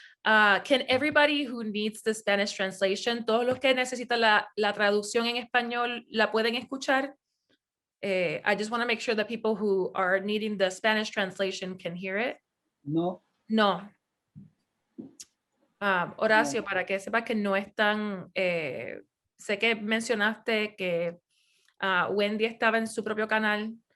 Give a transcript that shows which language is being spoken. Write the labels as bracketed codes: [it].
[en] Can everybody who needs the Spanish translation, [es] todos los que necesitan la traducción en español, la pueden escuchar? [en] I just want to make sure that people who are needing the Spanish translation can hear it. [es] No. Horacio, para que sepa que no están, sé que mencionaste que Wendy estaba en su propio canal.